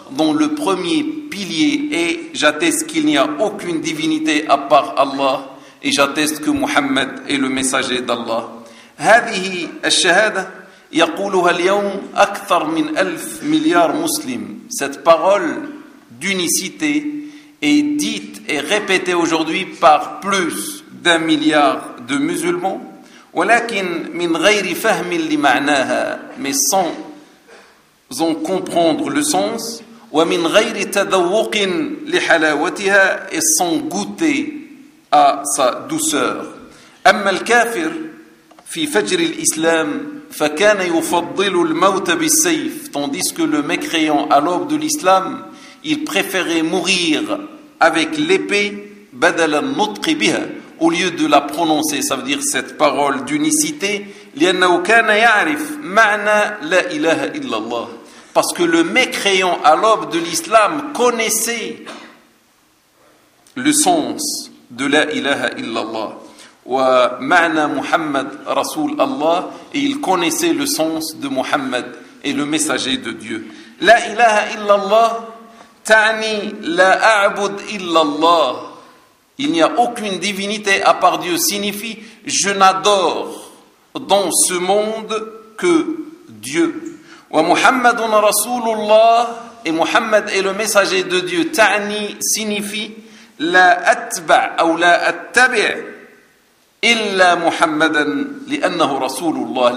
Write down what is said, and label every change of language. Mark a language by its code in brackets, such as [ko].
[fr] Dans le premier pilier est j'atteste qu'il n'y a aucune divinité à part Allah et j'atteste que Muhammad est le messager d'Allah. [ar] هذه الشهادة يقولها اليوم أكثر من 1,000,000,000,000 مسلم. [fr] Cette parole d'unicité est dite et répétée aujourd'hui par plus d'un milliard de musulmans, [ar] ولكن من غير فهم لمعناها, [fr] mais sans en comprendre le sens, [ar] ومن غير تذوق لحلاوتها, [fr] et sans goûter à sa douceur. [ar] أما الكافر في فجر الإسلام فكان يفضل الموت بالسيف, [fr] tandis que le mécréant à l'aube de l'Islam, il préférait mourir avec l'épée, [ar] بدل النطق بها, [fr] au lieu de la prononcer, ça veut dire cette parole d'unicité, [ar] لأنه كان يعرف معنى لا إله إلا الله. [fr] Parce que le mécréant à l'aube de l'Islam connaissait le sens de la [ar] إله إلا الله. ومعنى محمد رسول الله, [fr] et il connaissait le sens de Muhammad et le messager de Dieu. [ar] لا إله إلا الله تعني لا أعبد إلا الله. [fr] Il n'y a aucune divinité à part Dieu, signifie « je n'adore dans ce monde que Dieu ». [ar] وَمُحَمَّدٌ رَسُولُ اللَّهِ, [fr] et Muhammad est le messager de Dieu, [ar] ta'ni [fr] signifie « [ar] la atba' [fr] ou [ar] la attabi' illa Muhammadan li'annahu Rasulullah ».